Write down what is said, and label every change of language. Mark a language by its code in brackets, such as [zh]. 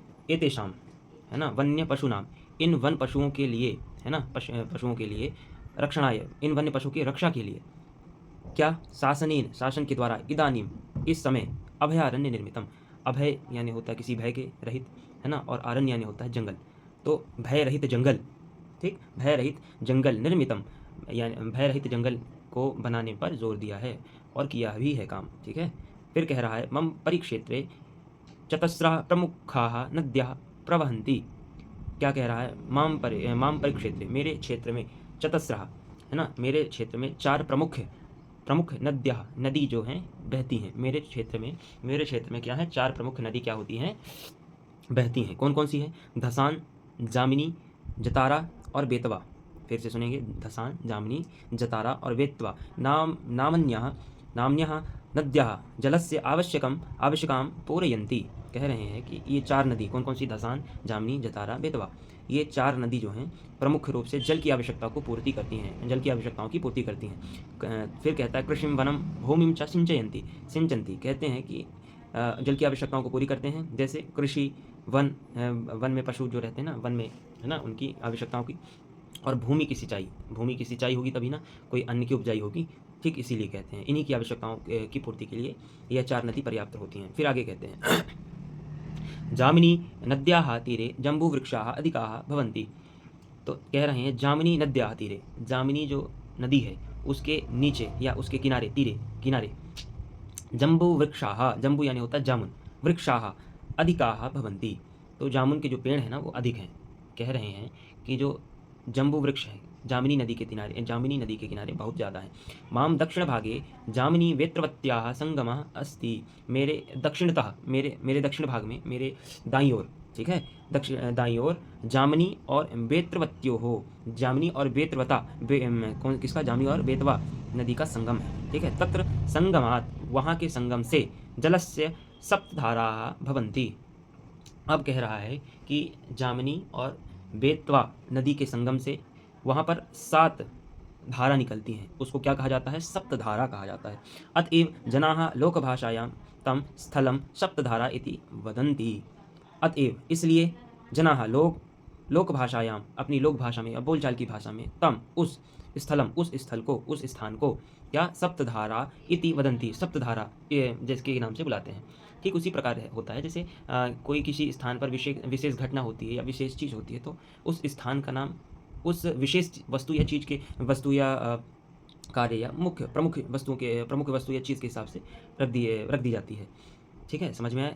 [hi] एतेषां, है ना, वन्य पशूनां, इन वन पशुओं के लिए, है ना, पशुओं के लिए, रक्षणाय, इन वन्य पशु की रक्षा के लिए, क्या, शासनेन, शासन के द्वारा, इदानीम, इस समय, अभयारण्य निर्मितम, अभय यानी होता है किसी भय के रहित, है ना, और आरण्य यानी होता है जंगल, तो भय रहित जंगल, ठीक, भय रहित जंगल निर्मितम, यानी भय रहित जंगल को बनाने पर जोर दिया है और किया भी है काम, ठीक है। फिर कह रहा है [sa] मम परिक्षेत्रे चतस्रः प्रमुखाः नद्यः प्रवहन्ति। [hi] क्या कह रहा है, माम परिक्षेत्रे, मेरे क्षेत्र में, चतस्रः, है ना, मेरे क्षेत्र में चार प्रमुख नद्यः, नदी जो हैं बहती हैं मेरे क्षेत्र में क्या है, चार प्रमुख नदी क्या होती हैं, बहती हैं। कौन कौन सी हैं? धसान, जामिनी, जतारा और बेतवा। फिर से सुनेंगे, धसान, जामिनी, जतारा और बेतवा। नामन्यः [sa] नद्याः जलस्य आवश्यकां पूरयन्ति। [hi] कह रहे हैं कि ये 4 नदी कौन कौन सी, धसान, जामनी, जतारा, बेतवा, ये 4 नदी जो हैं प्रमुख रूप से जल की आवश्यकता को पूर्ति करती हैं, जल की आवश्यकताओं की पूर्ति करती हैं। फिर कहता है [sa] कृषिम वनम भूमिम च सिंचन्ति, [hi] कहते हैं कि जल की आवश्यकताओं को पूरी करते हैं, जैसे कृषि, वन में पशु जो रहते हैं ना, वन में, है ना, उनकी आवश्यकताओं की, और भूमि की सिंचाई होगी तभी ना कोई अन्न की उपजाई होगी, ठीक इसीलिए कहते हैं इन्हीं की आवश्यकताओं की पूर्ति के लिए यह 4 नदी पर्याप्त होती हैं। फिर आगे कहते हैं [sa] जामिनी नद्याः तीरे जम्बूवृक्षाः अधिकाः भवन्ति। [hi] तो कह रहे हैं जामिनी नद्याः तीरे, जामिनी जो नदी है उसके नीचे या उसके किनारे, किनारे जम्बूवृक्षाः, जम्बू यानी होता है जामुन, वृक्षाः अधिकाः भवन्ति, तो जामुन के जो पेड़ हैं ना वो अधिक हैं। कह रहे हैं कि जो जम्बू वृक्ष है जामिनी नदी के किनारे बहुत ज़्यादा है। [sa] माम दक्षिण भागे जामिनी वेत्रवत्याः संगमः अस्ति, [hi] मेरे दक्षिणतः, मेरे दक्षिण भाग में, मेरे दाईं ओर, ठीक है, दाईं ओर जामिनी और वेत्रवत्यो हो, जामिनी और वेत्रवता, कौन किसका, जामिनी और बेतवा नदी का संगम है, ठीक है। [sa] तत्र संगमात, [hi] वहाँ के संगम से [sa] जलस्य सप्तधाराः भवन्ति। [hi] अब कह रहा है कि जामिनी और बेतवा नदी के संगम से वहाँ पर 7 धारा निकलती हैं, उसको क्या कहा जाता है, सप्तधारा कहा जाता है। [sa] अतएव जनाः लोकभाषायां तम स्थलम सप्तधारा इति वदन्ति। [hi] अतएव इसलिए जनाः लोकभाषायां, अपनी लोक भाषा में या बोलचाल की भाषा में, तम उस स्थल को, उस स्थान को क्या, सप्तधारा इति वदन्ति, सप्तधारा जिसके नाम से बुलाते हैं। ठीक उसी प्रकार होता है जैसे कोई किसी स्थान पर विशेष घटना होती है या विशेष चीज़ होती है, तो उस स्थान का नाम उस विशेष वस्तु या चीज़ के, वस्तु या कार्य या प्रमुख वस्तु या चीज़ के हिसाब से रख दी जाती है। ठीक है, समझ में आया।